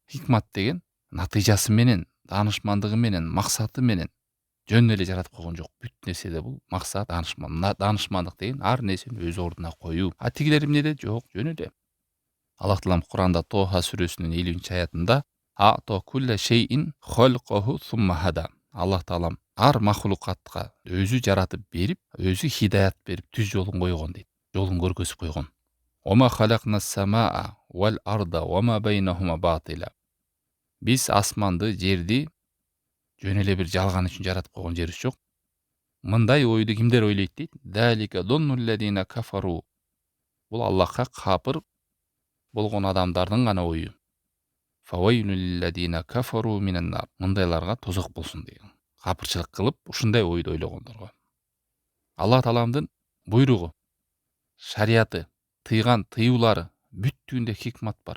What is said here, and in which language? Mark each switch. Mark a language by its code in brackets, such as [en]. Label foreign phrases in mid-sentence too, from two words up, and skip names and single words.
[ky] Хикмат деген натыйжасы менен, даанышмандыгы менен, максаты менен жөн эле жаратып койгон жок. Бүт нерседе бул максат, даанышмандык деген ар нерсени өз ордуна коюу. А тигилер эмне деди? Жок, жөн эле. Аллах таалам Куранда Тоха сүрөсүнүн 50-аятында [ar] أعطى كل شيء خلقه ثم هدى. [ky] Аллах таалам ар махлукатка өзү жаратып берип, өзү хидаят берип, түз жолун койгон дейт. Жолун көргөзүп койгон. [ar] وما خلقنا السماء والأرض وما بينهما باطلا. [ky] Биз асманды, жерди жөн эле бир жалган үчүн жаратып койгон жерибиз жок. Мындай ойду кимдер ойлойт дейт? [ar] ذلك ظن الذين كفروا. [ky] Бул Аллахка капыр болгон адамдардын гана ою. [ar] فويل للذين كفروا من النار. [ky] Мындайларга тозок болсун деген. Капырчылык кылып, ушундай ойду ойлогондорго. Аллах тааламдын буйругу, шарияты, тыйган тыюулары бүттүгүндө хикмат бар.